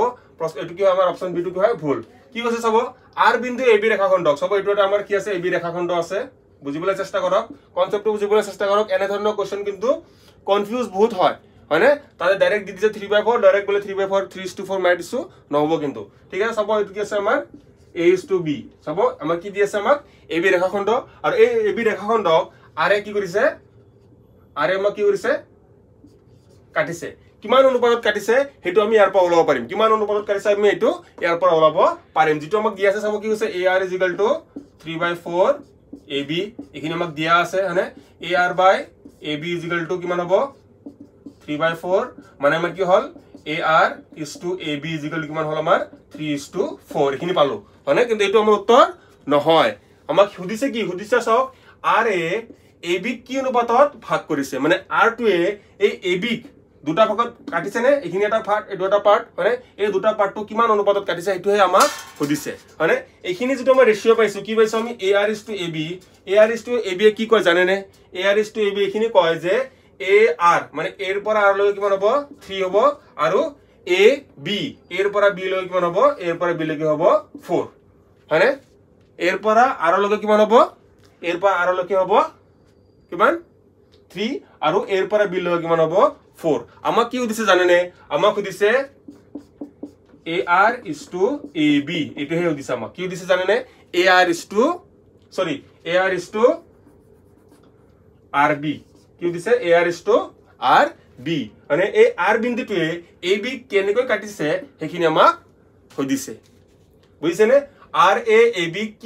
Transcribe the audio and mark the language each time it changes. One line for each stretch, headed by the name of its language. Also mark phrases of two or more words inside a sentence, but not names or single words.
Assamese: প্ৰশ্ন এটো কি আমাৰ অপচন বি টু কি হয় ভুল কি কৈছে চাব R বিন্দু AB ৰেখাখণ্ডক চাব এটো আমাৰ কি আছে AB ৰেখাখণ্ড আছে বুজিবলৈ চেষ্টা কৰক কনসেপ্টটো বুজিবলৈ চেষ্টা কৰক এনে ধৰণৰ কোশ্চেন কিন্তু কনফিউজ বহুত হয় হয়নে তাতে ডাইৰেক্ট দি দিছে 3/4 ডাইৰেক্ট বলে 3/4 3:4 মাৰি দিছো নহব কিন্তু ঠিক আছে চাব এটো কি আছে আমাৰ
English: A is to B
Assamese: চাব আমাৰ কি দি আছে আমাক AB ৰেখাখণ্ড আৰু এই AB ৰেখাখণ্ডক R কি কৰিছে R আমাক কি কৰিছে কাটিছে কিমান অনুপাতত কাটিছে হেতু আমি ইয়াৰ পৰা ওলাব পাৰিম কিমান অনুপাতত কাটিছে আমি এটো ইয়াৰ পৰা ওলাব পাৰিম যেটো আমাক দিয়া আছে চাব কি হৈছে AR = 3/4 AB এখিনি আমাক দিয়া আছে হনে AR বাই AB = কিমান হ'ব 3/4 মানে আমাৰ কি হল
English: AR is to AB
Assamese: = কিমান হল আমাৰ 3:4 এখিনি পালো হনে কিন্তু এটো আমাৰ উত্তৰ নহয় আমাক সুধিছে কি সুধিছে চাওক R এ AB কি অনুপাতত ভাগ কৰিছে মানে R টো এই AB দুটা ভাগত কাটিছে নে এখিনি এটা পার্ট এই দুটা পার্ট মানে এই দুটা পার্টটো কিমান অনুপাতত কাটিছে এটোহে আমাক সুধিছে মানে এখিনি যেটো আমাৰ ৰেশিও পাইছো কি পাইছো আমি
English: AR is to AB
Assamese: কি কয় জানে নে
English: AR is to AB
Assamese: এখিনি কয় যে AR মানে এৰ পৰা R লৈ কিমান হ'ব 3 হ'ব আৰু AB এৰ পৰা B লৈ কিমান হ'ব এৰ পৰা B লৈ হ'ব 4 হয়নে এৰ পৰা R লৈ কিমান হ'ব এৰ পৰা R লৈ হ'ব কিমান 3 আৰু এৰ পৰা B লৈ কিমান হ'ব 4 আমাক কি দিছে জানে নে আমাক দিছে
English: AR is to AB
Assamese: এটোহে দিছে আমাক কি দিছে জানে নে
English: AR is to RB
Assamese: কি দিছে
English: AR is to RB
Assamese: মানে এই R বিন্দুটোৱে AB কেনেকৈ কাটিছে হেখিনি আমাক দিছে বুজিছে নে RA AB কি